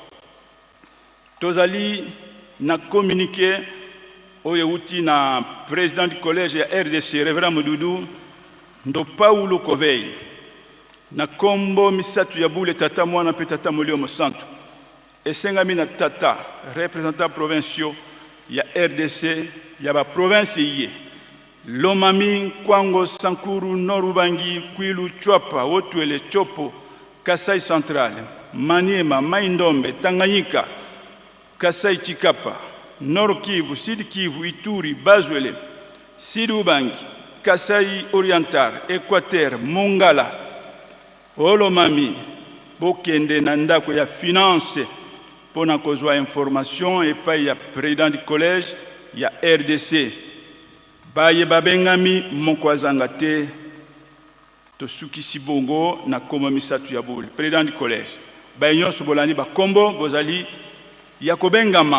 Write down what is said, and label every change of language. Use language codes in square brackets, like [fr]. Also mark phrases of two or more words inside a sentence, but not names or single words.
[ln] tozali na communiquer oyo euti na [fr] président du collège [ln] ya RDC Révérend Modoudou ndo Paulo Kovei na kombo misatu ya bule tata mwana mpe tata molio mosantu esengami na tata [fr] représentant provinciaux [ln] ya RDC ya ba province ye Lomami, Kwango, Sankuru, Norubangi, Kwilu, Chwapa, Otuele, Chopo, Kasai Central, Maniema, Maindombe, Tanganyika, Kasai Chikapa, Nord Kivu, Sud Kivu, Ituri, Bazwele, Sud Ubangi, Kasai Oriental, Équateur, Mongala, Olomami, Bokende Nandako ya finance, pona kozwa [fr] information et pas [ln] ya [fr] président du collège, [ln] ya RDC. Baye babengami mokwazanga te to sukisi bongo na koma misatu ya bule [fr] président du collège [ln] baye nyonso bolani bakombo bozali ya kobengama